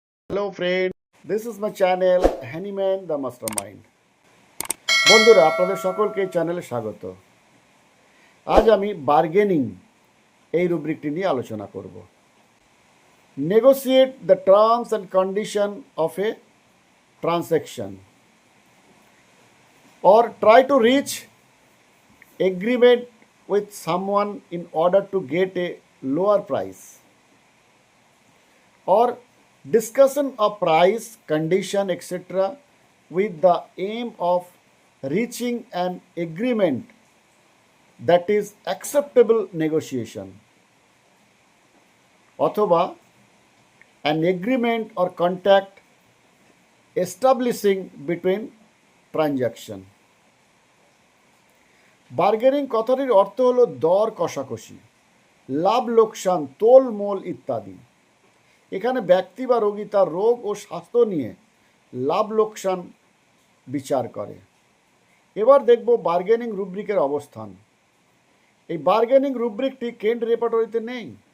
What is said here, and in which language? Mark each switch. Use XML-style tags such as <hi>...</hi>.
<en>Hello friend, this is my channel Handyman the Mastermind.</en> <bn>বন্ধুরা আপনাদের সকলকে এই চ্যানেলে স্বাগত। আজ আমি বার্গেনিং এই রুব্রিকটি নিয়ে আলোচনা করব। Negotiate the terms and condition of a transaction or try to reach agreement with someone in order to get a lower price, or discussion of price, condition, etc. with the aim of reaching an agreement that is acceptable negotiation, অথবা an agreement or contact establishing between transaction. Bargaining কথাটির অর্থ হলো দর কষাকষি, লাভ লোকসান, তোলমোল ইত্যাদি। এখানে ব্যক্তি বা রোগী তার রোগ ও স্বাস্থ্য নিয়ে লাভ লোকসান বিচার করে। এবার দেখব বার্গেনিং রুব্রিকের অবস্থান। এই বার্গেনিং রুব্রিকটি কেন্ট রেপার্টরিতে নেই।</bn>